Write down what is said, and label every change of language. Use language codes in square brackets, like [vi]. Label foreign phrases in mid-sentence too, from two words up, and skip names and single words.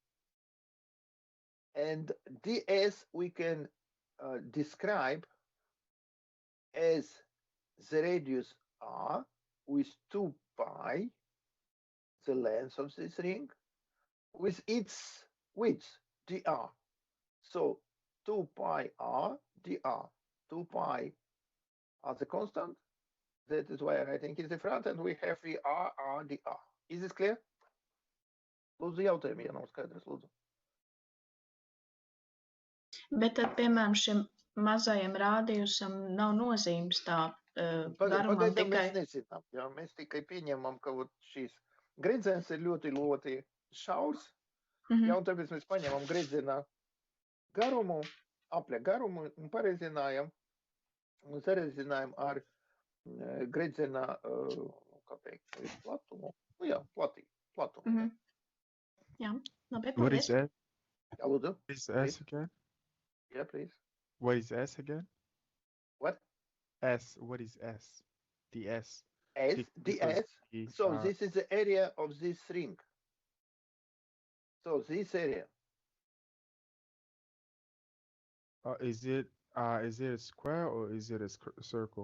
[en] and ds we can describe as the radius r with 2 pi, the length of this ring, with its width dr. So 2 pi r dr, 2 pi are the constant. That is why I'm writing in the front, and we have the r dr. Is this clear? [lv] Lūdzu, jautājumu, ja nav skaidrs, lūdzu. Bet tad, piemēram, šim mazajam rādījusam nav nozīmes tā garumam Pagaidām tikai... mēs nezinām, jā, mēs tikai pieņemam, ka šīs gredzens ir ļoti šaurs, jā, un tāpēc mēs paņemam gredzena garumu, apļa garumu un pareizinājam, un sareizinājam ar gredzena, kā teikt, platumu, nu jā, platumu. Jā, labi, [en] What is [lv] paldies. [en] S? [lv] Jā, lūdzu. [en] What is S again? Yeah, please. What is S again? What? S. What is S? The S. S, ds. So this is the area of this ring. So this area. Is it a square or is it a circle?